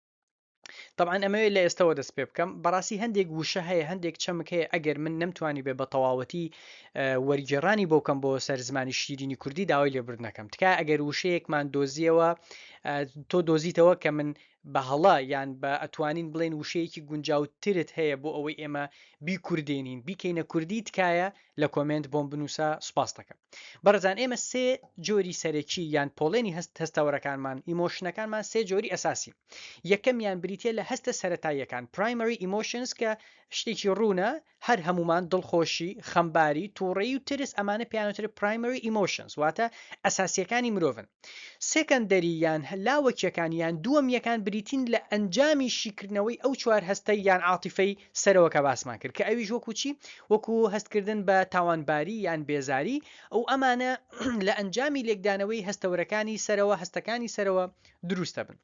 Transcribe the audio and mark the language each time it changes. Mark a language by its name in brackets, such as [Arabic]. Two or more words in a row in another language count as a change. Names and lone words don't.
[Central Kurdish] طبعا ئەمەوێت لە ئێستەوە دەست پێ بکەم بەڕاستی هەندێک وشە هەیە هەندێک چەمک هەیە ئەگەر من نەمتوانی بێ بە تەواوەتی وەریگێڕانی بۆ کەم بۆ سەر زمانی شیرینی کوردی داوای لێبوردنەکەم تکای ئەگەر وشەیەکمان دۆزیەوە تۆ دۆزیتەوە کە من بە هەڵا یان بە ئەتوانین بڵێن وشەیەکی گونجاوترت هەیە بۆ ئەوەی ئێمە بیکوردێنین بیکەینە کوردی تکایە لە کۆمنت بۆم بنووسە سوپاس دەکەم. بەڕێزان ئێمە سێ جۆری سەرەکی یان پۆڵێنی هەستەوەرەکانمان ئیمۆشنەکانمان سێ جۆری ئەساسی. یەکەمیان بریتە لە هەستە سەرەتاییەکان [English] primary emotions [Central Kurdish] کە شتێکی ڕوونە هەر هەمومان دڵخۆشی خەمباری تووڕێی و ترس ئەمانە پیانوتر [English] primary emotions [Central Kurdish] واتە ئەساسیەکانی مرۆڤن. سێکەندەری یان لاوەکیەکان یان دووەمیەکان بریتین لە ئەنجامی شیکردنەوەی ئەو چوار هەستەی یان عاتیفەی سەرەوەکە باسمان کرد کە ئەویش وەکو چی وەکو هەستکردن بە تاوانباری یان بێزاری ئەو ئەمانە لە ئەنجامی لێکدانەوەی هەستەوەرەکانی سەرەوە هەستەکانی سەرەوە دروستە بن.